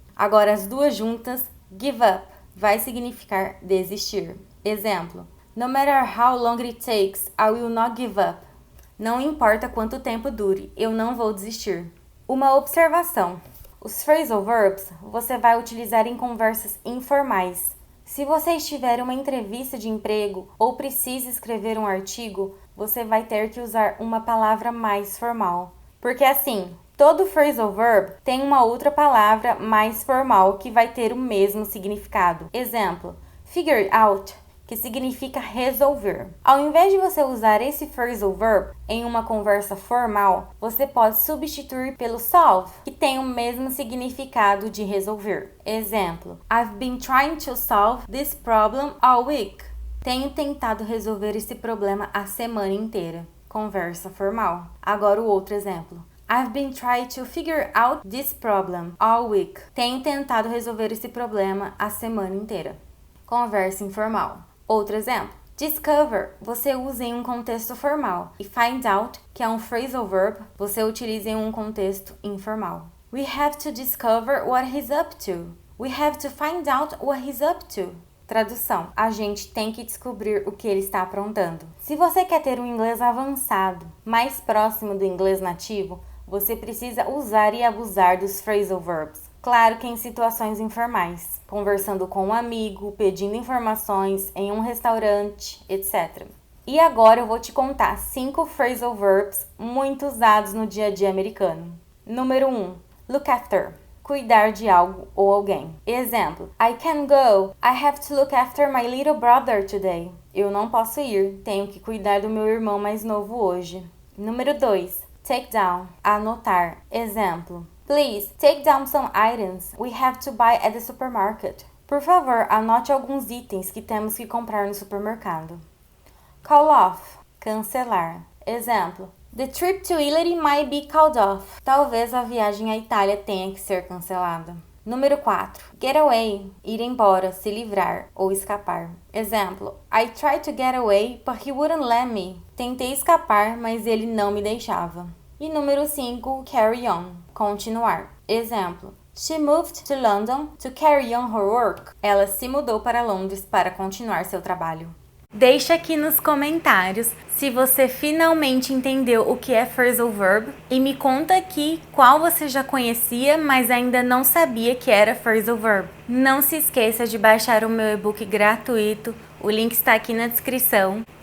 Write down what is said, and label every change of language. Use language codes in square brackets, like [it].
[pt] Agora as duas juntas, give up. Vai significar desistir. [en] Exemplo, no matter how long it takes, I will not give up. [pt] Não importa quanto tempo dure, eu não vou desistir. Uma observação. Os phrasal verbs você vai utilizar em conversas informais. Se você estiver em uma entrevista de emprego ou precisa escrever um artigo, você vai ter que usar uma palavra mais formal. Porque assim, todo phrasal verb tem uma outra palavra mais formal que vai ter o mesmo significado. Exemplo, figure out, que significa resolver. Ao invés de você usar esse phrasal verb em uma conversa formal, você pode substituir pelo solve, que tem o mesmo significado de resolver. [en] Exemplo, I've been trying to solve this problem all week. [pt] Tenho tentado resolver esse problema a semana inteira. Conversa formal. Agora o outro exemplo. [en] I've been trying to figure out this problem all week. [pt] Tenho tentado resolver esse problema a semana inteira. Conversa informal. Outro exemplo. Discover, você usa em um contexto formal. E find out, que é um phrasal verb, você utiliza em um contexto informal. [en] We have to discover what he's up to. We have to find out what he's up to. [pt] Tradução. A gente tem que descobrir o que ele está aprontando. Se você quer ter um inglês avançado, mais próximo do inglês nativo, você precisa usar e abusar dos phrasal verbs. Claro que em situações informais, conversando com um amigo, pedindo informações em um restaurante, etc. E agora eu vou te contar 5 phrasal verbs muito usados no dia a dia americano. Número 1. Look after. Cuidar de algo ou alguém. [en] Exemplo. I can't go. I have to look after my little brother today. [pt] Eu não posso ir. Tenho que cuidar do meu irmão mais novo hoje. Número 2. Take down. Anotar. Exemplo. [en] Please, take down some items we have to buy at the supermarket. [pt] Por favor, anote alguns itens que temos que comprar no supermercado. Call off. Cancelar. Exemplo. [en] The trip to Italy might be called off. [pt] Talvez a viagem à Itália tenha que ser cancelada. Número 4. Get away. Ir embora, se livrar ou escapar. Exemplo. [en] I tried to get away, but he wouldn't let me. [pt] Tentei escapar, mas ele não me deixava. E número 5. Carry on. Continuar. Exemplo. [en] She moved to London to carry on her work. [pt] Ela se mudou para Londres para continuar seu trabalho. Deixa aqui nos comentários se você finalmente entendeu o que é phrasal verb e me conta aqui qual você já conhecia, mas ainda não sabia que era phrasal verb. Não se esqueça de baixar o meu e-book gratuito, o link está aqui na descrição.